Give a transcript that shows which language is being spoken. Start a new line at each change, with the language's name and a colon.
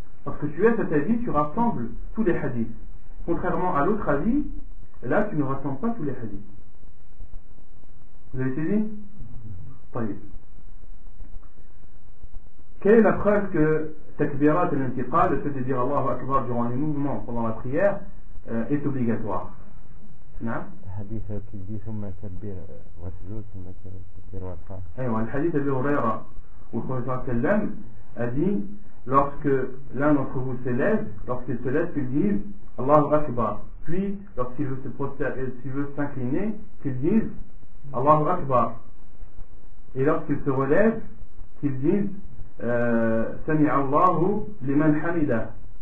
French: Lorsque tu as cet avis, tu rassembles tous les hadiths. Contrairement à l'autre avis, là tu ne rassembles pas tous les hadiths. Vous avez saisi? طيب. Quelle est la preuve que Takbirat al-intiqal, le fait de dire Allahu Akbar durant les mouvements pendant la prière, est obligatoire? Non?
Arabic: الحديث
French: qui dit
Arabic: ثم كبر واسجد ثم كبر وارفع.
French: أيوة, le hadith d'Abu Hurayra où le prophète sallam a dit lorsque l'un d'entre vous s'élève, lorsqu'il se lève, qu'il dise Allahu Akbar. Puis, lorsqu'il veut s'il veut s'incliner, qu'il dise Allahu Akbar. Et lorsqu'il se relève, qu'il dise Sami Allahu liman hamidah.